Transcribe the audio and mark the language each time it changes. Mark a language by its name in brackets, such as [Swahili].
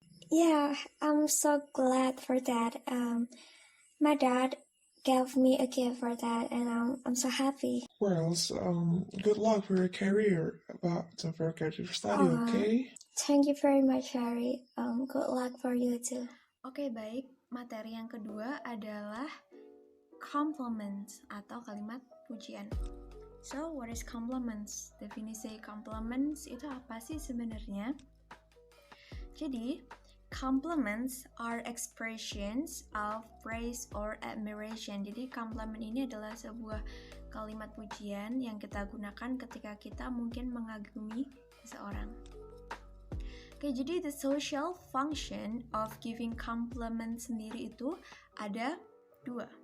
[English] Yeah, I'm so glad for that. My dad gave me a gift for that, and I'm so happy. Well, good luck for your career, but don't forget to study, okay? Thank you very much, Harry. Good luck for you too. [Indonesian] Oke, baik. Materi yang kedua adalah compliments atau kalimat pujian. [English] So, what is compliments? [Indonesian] Definisi compliments itu apa sih sebenarnya? [English] Jadi, compliments are expressions of praise or admiration. [Indonesian] Jadi, compliment ini adalah sebuah kalimat pujian yang kita gunakan ketika kita mungkin mengagumi seseorang. Oke, jadi [English] the social function of giving compliment [Indonesian] sendiri itu ada 2.